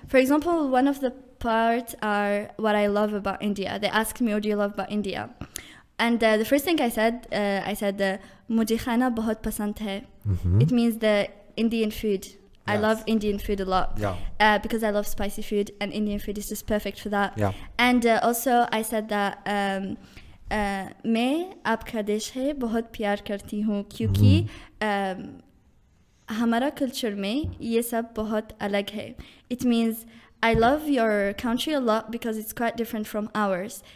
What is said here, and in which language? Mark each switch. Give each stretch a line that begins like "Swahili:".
English: For example, one of the parts are what I love about India. They asked me, what do you love about India? And the first thing I said,
Hindi: mujhe khana bahut pasand hai.
English: It means the Indian food. I love Indian food a lot. Yeah. Because I love spicy food, and Indian food is just perfect for that. Yeah. And also I said that
Hindi: मैं आपका देश है बहुत प्यार करती हूँ क्योंकि हमारा culture में ये सब बहुत अलग है.
English: It means I love your country a lot because it's quite different from ours.